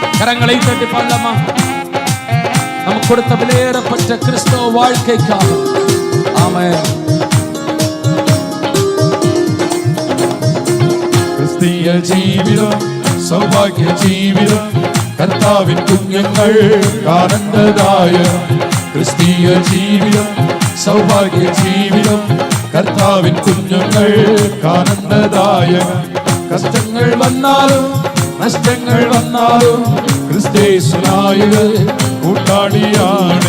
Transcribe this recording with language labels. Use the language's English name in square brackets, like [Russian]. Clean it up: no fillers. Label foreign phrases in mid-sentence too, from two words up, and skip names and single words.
[Tamil] கரங்களை தட்டி பாடலாமா? நமக்கு கொடுத்த விலையேறப்பட்ட கிறிஸ்தவ வாழ்க்கைக்காக. ஆமென். [Malayalam] ക്രിസ്തീയ ജീവിതം സൗഭാഗ്യ ജീവിതം കർത്താവിൻ കുഞ്ഞുങ്ങൾ കാണേണ്ടതായ ക്രിസ്തീയ ജീവിതം സൗഭാഗ്യ ജീവിതം കർത്താവിൻ കുഞ്ഞുങ്ങൾ കാണേണ്ടതായ കഷ്ടങ്ങൾ വന്നാലും നഷ്ടങ്ങൾ വന്നാലും ക്രിസ്തേശുനായികൾ കൂട്ടാളിയാണ്.